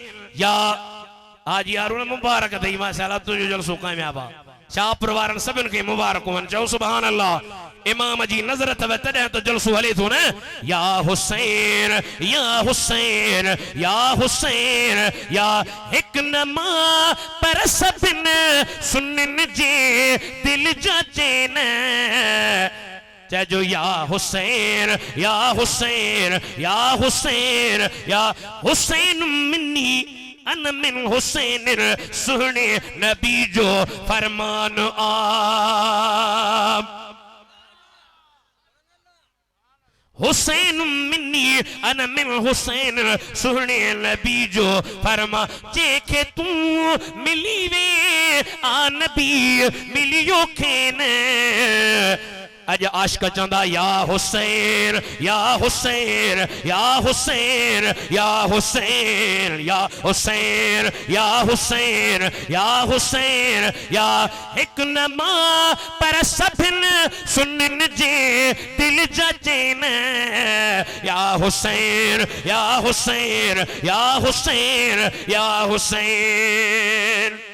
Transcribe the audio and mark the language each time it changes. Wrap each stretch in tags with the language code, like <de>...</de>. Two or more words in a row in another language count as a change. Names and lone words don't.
<sd>आज यार मुबारक थी माशाल्लाह तुझो जलसो कामयाब आ। शाहपुर वारन सभिन के मुबारक वन चओ</sd> <ar>سبحان الله.</ar> <sd>इमाम जी नजर तब तॾहिं तो जलसो हले थो न, या हुसैन या हुसैन या हुसैन या हिक न मां पर सभिन सुनिन जे दिल जा चैन चइजो या हुसैन या हुसैन या हुसैन या हुसैन</sd> <ar>مني أنا من حسين</ar> <sd>सुहणे नबी जो फरमान आ।</sd> <ar>حسين مني أنا من حسين</ar> <sd>सुहणे नबी जो फरमा जेके तू मिली वे आ नबी मिलियो खेन। अज आशिक चंदा या हुसैन या हुसैन या हुसैन या हुसैन या हुसैन या हुसैन या हुसैन या हिक न मां पर सभिन सुनिन जे दिल जा चैन या हुसैन या हुसैन या हुसैन या हुसैन।</sd>